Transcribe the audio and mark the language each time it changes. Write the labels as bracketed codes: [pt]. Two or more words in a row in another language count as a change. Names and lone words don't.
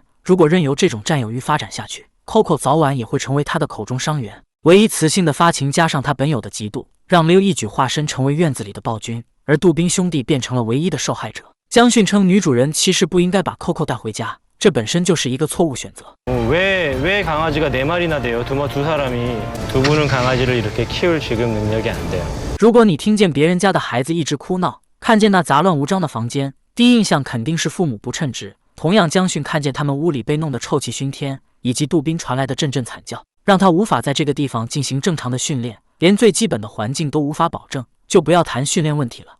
[zh] 如果任由这种占有欲发展下去， Coco 早晚也会成为他的口中伤员。唯一雌性的发情加上他本有的嫉妒，让 Leo 一举化身成为院子里的暴君，而杜宾兄弟变成了唯一的受害者。江迅称，女主人其实不应该把 Coco 带回家，这本身就是一个错误选择。 [ko] 왜 강아지가 4마리나 돼요? 두 사람이 두 분은 강아지를 이렇게 키울 지금 능력이 안 돼요. [zh] 如果你听见别人家的孩子一直哭闹，看见那杂乱无章的房间，第一印象肯定是父母不称职。同样，江迅看见他们屋里被弄得臭气熏天，以及杜宾传来的阵阵惨叫，让他无法在这个地方进行正常的训练，连最基本的环境都无法保证，就不要谈训练问题了。